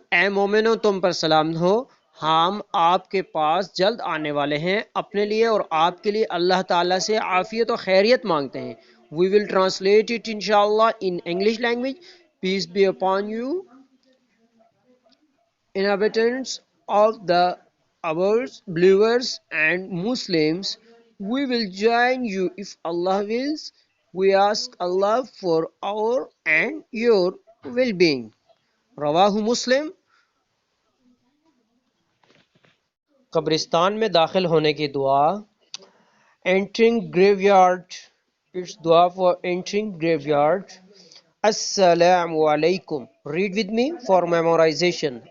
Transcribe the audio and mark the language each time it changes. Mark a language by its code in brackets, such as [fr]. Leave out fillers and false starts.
[ur] اے مومنو تم پر سلام ہو، ہم آپ کے پاس جلد آنے والے ہیں، اپنے لیے اور آپ کے لیے اللہ تعالیٰ سے عافیت و خیریت مانگتے ہیں. [en] We will translate it inshallah in English language. Peace be upon you, inhabitants of the ours, believers and Muslims. We will join you if Allah wills. We ask Allah for our and your well-being. [ur] رواہ مسلم. قبرستان میں داخل ہونے کی دعا. [en] Entering graveyard. It's dua for entering graveyard. Assalamu alaikum. Read with me for memorization.